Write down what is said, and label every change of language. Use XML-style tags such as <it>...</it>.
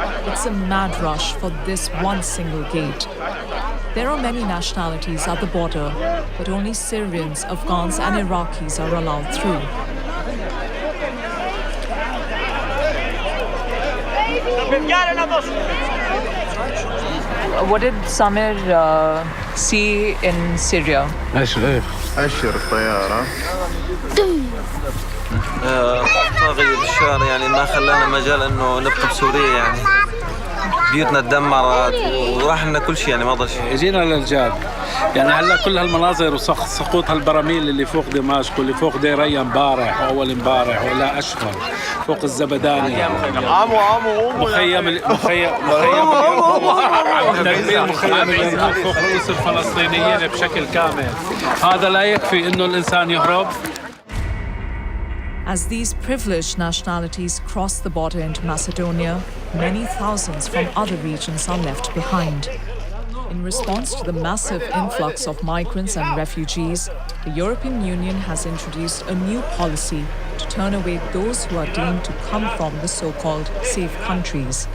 <en>It's a mad rush for this one single gate. There are many nationalities at the border, but only Syrians, Afghans, and Iraqis are allowed through. What did Samir see in Syria?</en> <ar>طاغية بالشارع يعني ما خلانا مجال انه نبقى بسوريا يعني بيوتنا تدمرت وراح لنا كل شيء يعني ما ضل شيء. اجينا للجاد يعني هلا كل هالمناظر وسقوط هالبراميل اللي فوق دمشق واللي فوق ديريا امبارح واول امبارح ولا اشهر فوق الزبداني مخيم اليرموك فوق رؤوس الفلسطينيين بشكل كامل. هذا لا يكفي انه الانسان يهرب.</ar> <en>As these privileged nationalities cross the border into Macedonia, many thousands from other regions are left behind. In response to the massive influx of migrants and refugees, the European Union has introduced a new policy to turn away those who are deemed to come from the so-called safe countries.</en>